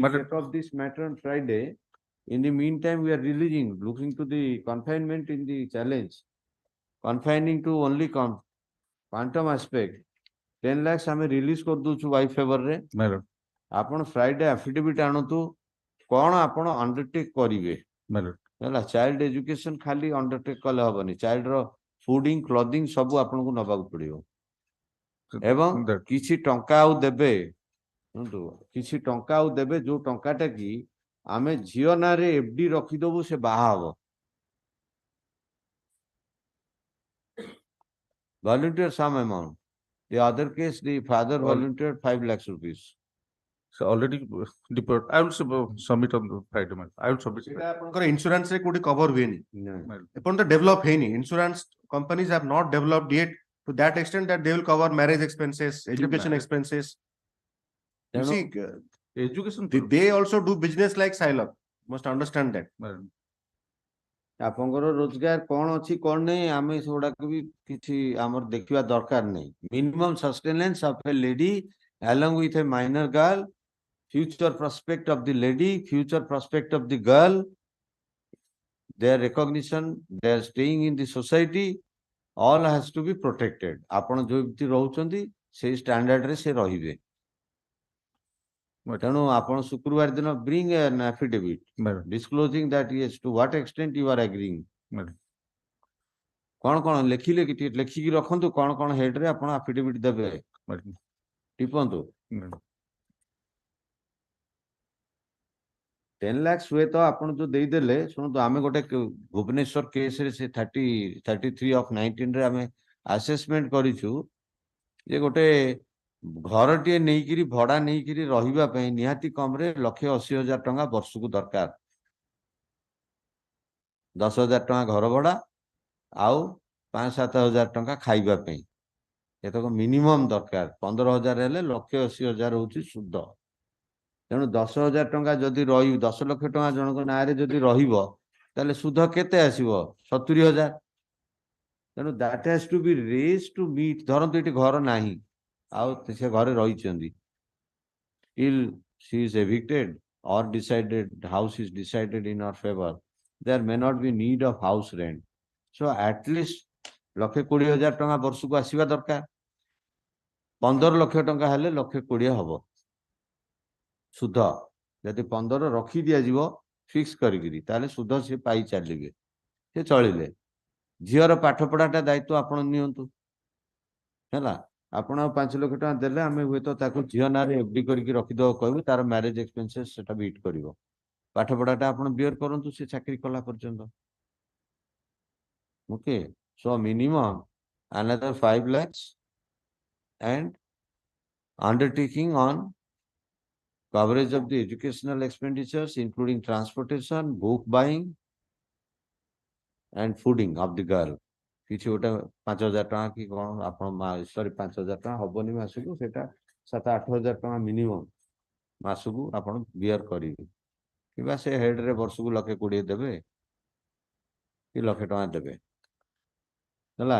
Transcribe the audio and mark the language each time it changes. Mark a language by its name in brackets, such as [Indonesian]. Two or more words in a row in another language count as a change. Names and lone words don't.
[English] But- take up this matter on Friday. In the meantime, we are releasing, looking to the confinement in the challenge. Confining to only quantum aspect. [Odia] 10 lakhs ଆମେ release କରିଦଉଛୁ [English] wife favor [Odia] ରେ [English] My lord, [Odia] ଆପଣ Friday affidavit ଆଣନ୍ତୁ କଣ ଆପଣ undertake କରିବେ [English] my lord. [Odia] ହେଲା [English] child education [Odia] ଖାଲି undertake କଲେ ହବନି child ର [English] fooding clothing [Odia] ସବୁ ଆପଣଙ୍କୁ ନବାକୁ ପଡିବ ଏବଂ [English] That- [Odia] କିଛି ଟଙ୍କା ଆଉ ଦେବେ ଶୁଣନ୍ତୁ କିଛି ଟଙ୍କା ଆଉ ଦେବେ ଯୋଉ ଟଙ୍କାଟା କି ଆମେ ଝିଅ ନାଁରେ FD ରଖିଦବୁ ସେ ବାହା ହବ [English] volunteer some amount. The other case the father volunteered 5 lakhs rupees. So already deployed. I will submit on the Friday. My lord. I will submit. [Odia] ସେଇଟା ଆପଣଙ୍କର ଇନ୍ସୁରାନ୍ସ ରେ କୋଉଠି କଭର ହୁଏନି [English] No. [Odia] ଏପର୍ଯ୍ୟନ୍ତ ଡେଭଲପ ହେଇନି ଇନ୍ସୁରାନ୍ସ [English] companies have not developed yet to that extent that they will cover marriage expenses education marriage- expenses you [Odia] ତେଣୁ [English] see Education. they also do business like Silab must understand that My lord. [Odia] ଆପଣଙ୍କର ରୋଜଗାର କଣ ଅଛି କଣ ନାହିଁ ଆମେ ସେଗୁଡାକ ବି କିଛି ଆମର ଦେଖିବା ଦରକାର ନାହିଁ [English] minimum sustenance of a lady along with a minor girl future prospect of the lady future prospect of the girl their recognition their staying in the society all has to be protected [Odia] ଆପଣ ଯୋଉଠି ରହୁଛନ୍ତି ସେଇ ଷ୍ଟାଣ୍ଡାର୍ଡ ରେ ସେ ରହିବେ ତେଣୁ ଆପଣ ଶୁକ୍ରବାର ଦିନ [English] bring an affidavit My lord. disclosing that yes to what extent you are agreeing My lord. [Odia] କଣ କଣ ଲେଖିଲେ କି ଟିକେ ଲେଖିକି ରଖନ୍ତୁ କଣ କଣ ହେଡ୍ ରେ ଆପଣ ଆଫିଡେଭିଟ ଦେବେ [English] My lord. [Odia] ଟିପନ୍ତୁ [English] My lord. [Odia] 10 lakhs ହୁଏତ ଆପଣ ଯୋଉ ଦେଇଦେଲେ ଶୁଣନ୍ତୁ ଆମେ ଗୋଟେ ଭୁବନେଶ୍ୱର କେସରେ ସେ 33 of 19 ରେ ଆମେ ଆସେସମେଣ୍ଟ କରିଛୁ ଯେ ଗୋଟେ ଘରଟିଏ ନେଇକିରି ଭଡା ନେଇକିରି ରହିବା ପାଇଁ ନିହାତି କମରେ 1,80,000 ଟଙ୍କା ବର୍ଷକୁ ଦରକାର 10,000 ଟଙ୍କା ଘର ଭଡା ଆଉ 5-7 ହଜାର ଟଙ୍କା ଖାଇବା ପାଇଁ ଏତକ ମିନିମମ୍ ଦରକାର 15,000 ହେଲେ 1,80,000 ହଉଛି ସୁଧ ତେଣୁ 10,000 ଟଙ୍କା ଯଦି ରହିବ 10 ଲକ୍ଷ ଟଙ୍କା ଜଣଙ୍କ ନାଁରେ ଯଦି ରହିବ ତାହେଲେ ସୁଧ କେତେ ଆସିବ 70,000 ତେଣୁ [English] that has to be raised to meet [Odia] ଧରନ୍ତୁ ଏଠି ଘର ନାହିଁ ଆଉ ସେ ଘରେ [English] ରହିଛନ୍ତି till she is evicted or decided house is decided in her favor there may not be need of house rent so at least 1,20,000 [Odia] ଟଙ୍କା ବର୍ଷକୁ ଆସିବା ଦରକାର 15 ଲକ୍ଷ ଟଙ୍କା ହେଲେ 1,20,000 ହବ ସୁଧ ଯଦି 15 ରଖି ଦିଆଯିବ ଫିକ୍ସ କରିକିରି ତାହେଲେ ସୁଧ ସେ ପାଇ ଚାଲିବେ ସେ ଚଳିଲେ ଝିଅର ପାଠ ପଢାଟା ଦାୟିତ୍ୱ ଆପଣ ନିଅନ୍ତୁ ହେଲା ଆପଣ 5 ଲକ୍ଷ ଟଙ୍କା ଦେଲେ ଆମେ ହୁଏତ ତାକୁ ଝିଅ ନାଁରେ FD କରିକି ରଖିଦେବାକୁ କହିବୁ ତାର [English] marriage expenses [Odia] ସେଟା ବିଟ୍ କରିବ ପାଠ ପଢାଟା ଆପଣ ବିୟର କରନ୍ତୁ ସେ ଚାକିରି କଲା ପର୍ଯ୍ୟନ୍ତ ଓକେ [English] so minimum another 5 lakhs, and undertaking on coverage of the educational expenditures, including transportation, book buying, and fooding of the girl. [Odia] କିଛି ଗୋଟେ 5,000 ଟଙ୍କା କି କଣ ଆପଣ ସରି 5,000 ଟଙ୍କା ହବନି ମାସକୁ, ସେଟା 7-8,000 ଟଙ୍କା ମିନିମମ୍ ମାସକୁ ଆପଣ ବିୟର କରିବେ, କିମ୍ବା ସେ ହେଡରେ ବର୍ଷକୁ 1,20,000 ଦେବେ କି 1,00,000 ଟଙ୍କା ଦେବେ ହେଲା।